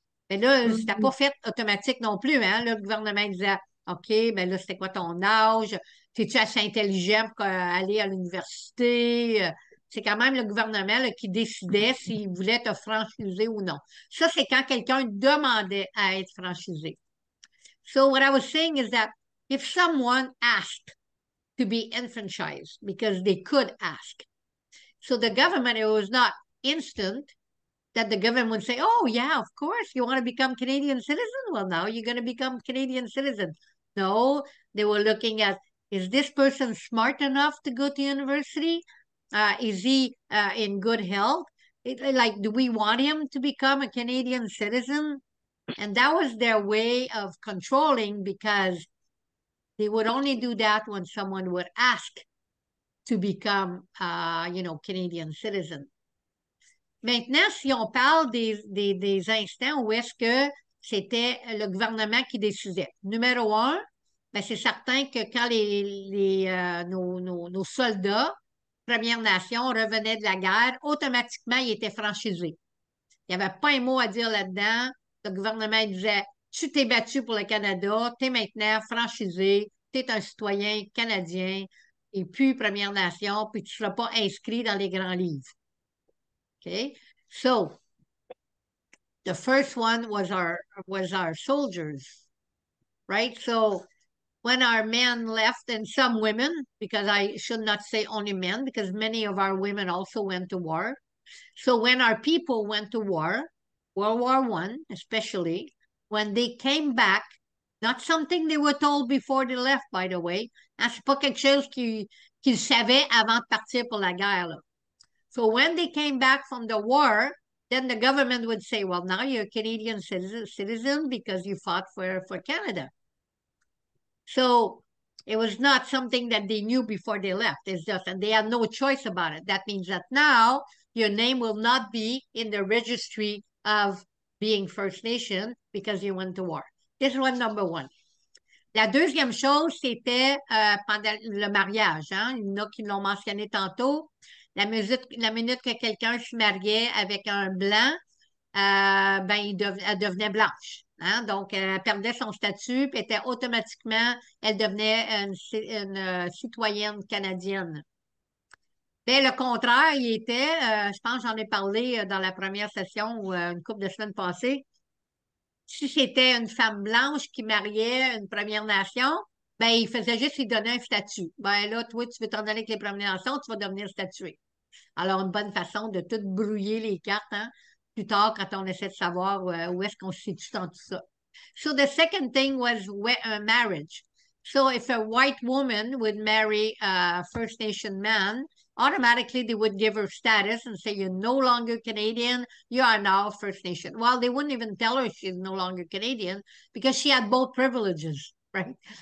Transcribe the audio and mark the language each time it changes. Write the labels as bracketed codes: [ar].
[fr] Mais là, c'était pas fait automatique non plus, hein? Là, le gouvernement disait, OK, ben là, c'était quoi ton âge? Es-tu assez intelligent pour aller à l'université? C'est quand même le gouvernement là, qui décidait s'il voulait te franchiser ou non. Ça, c'est quand quelqu'un demandait à être franchisé. [en] So what I was saying is that if someone asked to be enfranchised, because they could ask, so the government, it was not instant that the government would say, oh, yeah, of course, you want to become Canadian citizen? Well, now you're going to become Canadian citizen. No, they were looking at, is this person smart enough to go to university? Is he in good health? Do we want him to become a Canadian citizen? And that was their way of controlling because they would only do that when someone would ask to become, Canadian citizen. [fr] Maintenant, si on parle des instants où est-ce que c'était le gouvernement qui décidait. Numéro un, ben c'est certain que quand nos soldats Premières Nations revenaient de la guerre, automatiquement, ils étaient franchisés. Il n'y avait pas un mot à dire là-dedans. Le gouvernement disait, tu t'es battu pour le Canada, tu es maintenant franchisé, tu es un citoyen canadien et puis Première Nation, puis tu ne seras pas inscrit dans les grands livres. OK? [en] So, the first one was our soldiers, right? So, when our men left, and some women, because I should not say only men, because many of our women also went to war. So when our people went to war, World War I especially, when they came back, not something they were told before they left, by the way, [fr] hein, c'est pas quelque chose qu'ils savaient avant de partir pour la guerre, là. [en] So when they came back from the war, then the government would say, well, now you're a Canadian citizen because you fought for Canada. So it was not something that they knew before they left. It's just, and they had no choice about it. That means that now your name will not be in the registry of being First Nation because you went to war. This was number one. [fr] La deuxième chose, c'était pendant le mariage. Hein? Il y en a qui l'ont mentionné tantôt. La minute que quelqu'un se mariait avec un blanc, ben, elle devenait blanche. Hein? Donc, elle perdait son statut, puis elle devenait une citoyenne canadienne. Mais le contraire, il était, je pense que j'en ai parlé dans la première session ou une couple de semaines passées, si c'était une femme blanche qui mariait une Première Nation, ben, il faisait juste lui donner un statut. Ben là, toi, tu veux t'en aller avec les Premières Nations, tu vas devenir statué. Alors, une bonne façon de tout brouiller les cartes, hein, plus tard quand on essaie de savoir où est-ce qu'on se situe dans tout ça. [en] So the second thing was marriage. So if a white woman would marry a First Nation man, automatically they would give her status and say, you're no longer Canadian, you are now First Nation. Well, they wouldn't even tell her she's no longer Canadian because she had both privileges, right?